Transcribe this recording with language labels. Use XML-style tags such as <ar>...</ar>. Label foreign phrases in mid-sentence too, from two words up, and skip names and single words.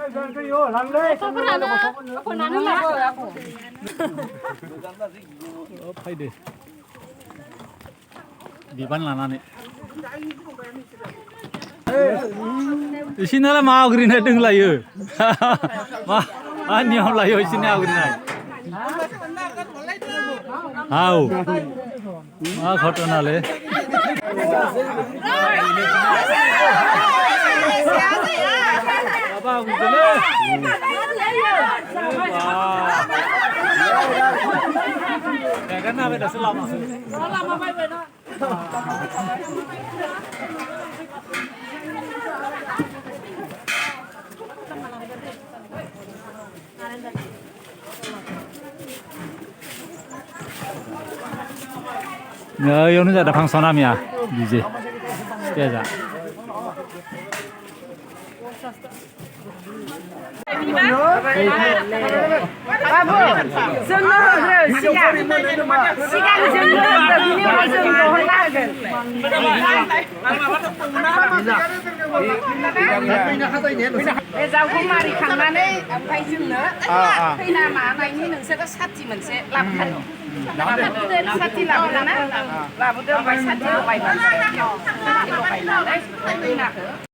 <brx>फैदो बिबान लानानै इसिनालाय मा आवग्रिनाय दोंलायो मा नियम लायो इसिना आवग्रिनाय हाव मा घटनालै बाबा उन्दुलै</brx> <ms>Kan apa dah selama. Selama baik baik nak. Ya, yang ni ada function apa ya? DJ. Biasa.</ms> <brx>Babu, जोंनो सिगां जोंनो बिनि उनाव जोंनो हरना होगोन बे जावखौ मारिखांनानै ओमफ्राय जोंनो खैना मानायनि नोंसोरो साथि मोनसे लाबोखादो साथि लाबोना लाबोदो ओमफ्राय साथि लगायनानै खैनाखौ</brx>